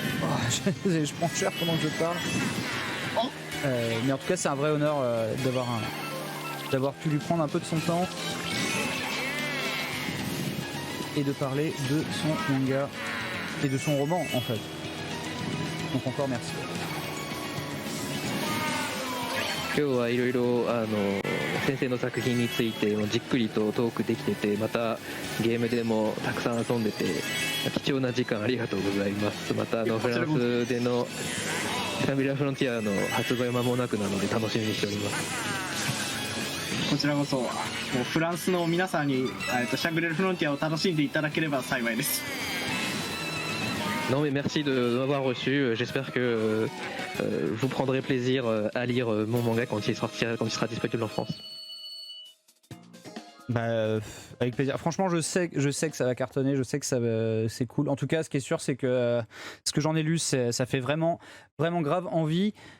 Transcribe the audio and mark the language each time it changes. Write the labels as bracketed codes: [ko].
[fr] Oh, je prends cher pendant que je parle. Mais en tout cas c'est un vrai honneur d'avoir pu lui prendre un peu de son temps et de parler de son manga et de son roman en fait. Donc encore merci. [ja] 今日はいろいろ先生の作品についてじっくりとトークできてて、またゲームでもたくさん遊んでて貴重な時間ありがとうございます。またフランスでのシャングリラフロンティアの発売間もなくなので楽しみにしております。こちらこそもうフランスの皆さんにシャングリラフロンティアを楽しんでいただければ幸いです。 [fr] Non mais merci de m'avoir reçu, j'espère que vous prendrez plaisir à lire mon manga quand il sera disponible en France. Bah, avec plaisir. Franchement, je sais que ça va cartonner, je sais que c'est cool. En tout cas, ce qui est sûr, c'est que ce que j'en ai lu, ça fait vraiment grave envie.